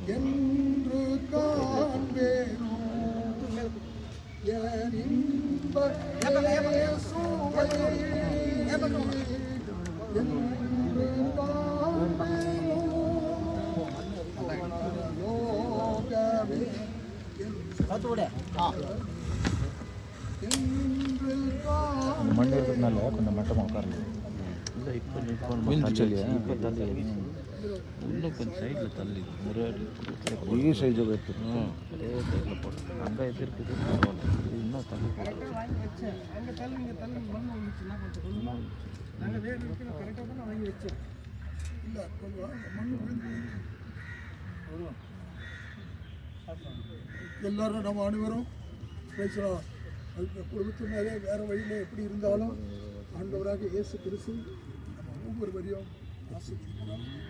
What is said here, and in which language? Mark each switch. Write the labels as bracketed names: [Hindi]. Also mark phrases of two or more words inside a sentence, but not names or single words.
[Tamil] என்று காண்பேனோ என் இன்ப இயேசுவை என்று காண்பேனோ பரலோகமே என்று மண் இருக்கிறதுனால கொஞ்சம் மட்டமாக உட்காரல இல்லை இப்போ இப்போ தள்ளி இன்னும் கொஞ்சம் சைடில் தள்ளி ஒரு [Kannada] ಈ ಸೈಜ್ ಬೇಕು [Tamil] அதே சைடில் போட்டு அங்கே எது இருக்குது இது இன்னும் தள்ளி போட்டு இல்லை கொஞ்சம் மண் விழுந்து எல்லாரும் நம்ம அனைவரும் பேசலாம் குடும்பத்தினரே வேறு வழியில் எப்படி இருந்தாலும் ஆண்டவராக இயேசு கிறிஸ்து நம்ம ஒவ்வொருவரையும் ஆசீர்வதிக்கிறார்.